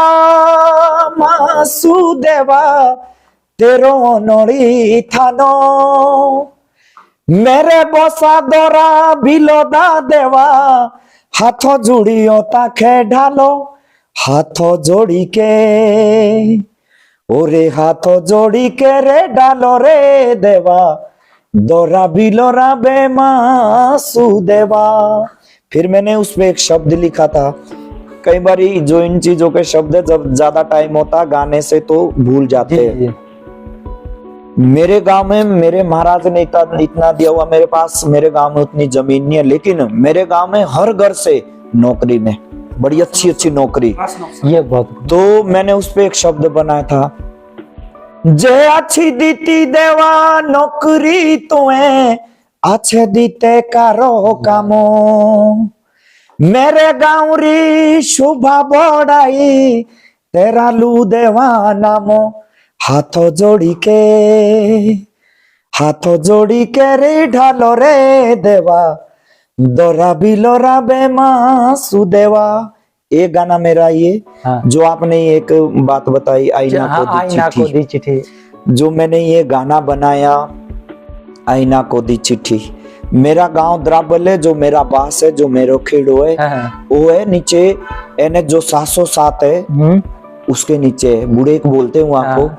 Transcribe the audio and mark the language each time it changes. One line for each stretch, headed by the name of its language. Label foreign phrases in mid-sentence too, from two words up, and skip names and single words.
Jaunsari: मासू देवा, तेरो नोड़ी थानो, मेरे बोसा दोरा बिलोदा देवा, हाथों जोड़ियो ताखे ढालो, हाथों जोड़ी के, ओरे हाथों जोड़ी के रे डालो रे देवा, दोरा बिलोरा बे मासू देवा।
Hindi: फिर मैंने उसमें एक शब्द लिखा था। कई बार जो इन चीजों के शब्द है, जब ज्यादा टाइम होता गाने से तो भूल जाते हैं। मेरे गांव में मेरे महाराज ने इतना दिया हुआ, मेरे पास, मेरे गांव में उतनी जमीन नहीं है, लेकिन मेरे गांव में हर घर से नौकरी में, बड़ी अच्छी अच्छी नौकरी। ये बहुत, तो मैंने उस पे एक शब्द बनाया था,
Jaunsari: जे अच्छी दीती देवा नौकरी तुम्हें, अच्छे दीते कारो कामो, मेरे गाँव री शोभा बढ़ाई, तेरा लू देवा नामो, हाथों जोड़ी के रे ढालो रे देवा, दोरा बिलोरा बेमा सुदेवा,
Hindi: ये गाना मेरा ये हाँ। जो आपने एक बात बताई आईना हाँ, को दी आईना को चिट्ठी, दी चिट्ठी। जो मैंने ये गाना बनाया आईना को दी चिट्ठी। मेरा गांव द्राबल है, जो मेरा बास है, जो मेरो खेड़ो है, हाँ, वो है नीचे एने जो 707 है उसके नीचे है, बूढ़े को बोलते हैं वहां को।